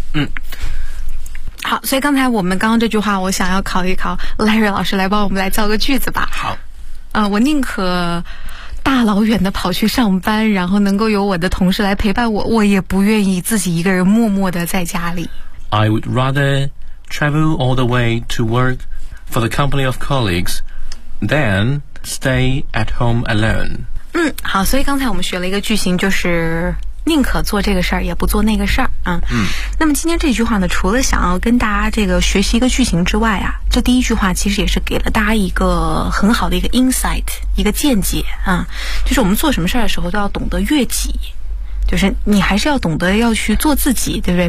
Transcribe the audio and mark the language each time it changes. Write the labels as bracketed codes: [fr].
[zh] 嗯，好，所以刚才我们刚刚这句话，我想要考一考 Larry 老师，来帮我们来造个句子吧。好，我宁可大老远的跑去上班，然后能够有我的同事来陪伴我，我也不愿意自己一个人默默的在家里。 [en] I would rather travel all the way to work for the company of colleagues than stay at home alone。 [zh] 嗯，好，所以刚才我们学了一个句型，就是。宁可做这个事儿也不做那个事儿、啊、嗯，那么今天这句话呢，除了想要跟大家这个学习一个句型之外啊，这第一句话其实也是给了大家一个很好的一个 insight， 一个见解啊，就是我们做什么事儿的时候都要懂得悦己，就是你还是要懂得要去做自己，对不对？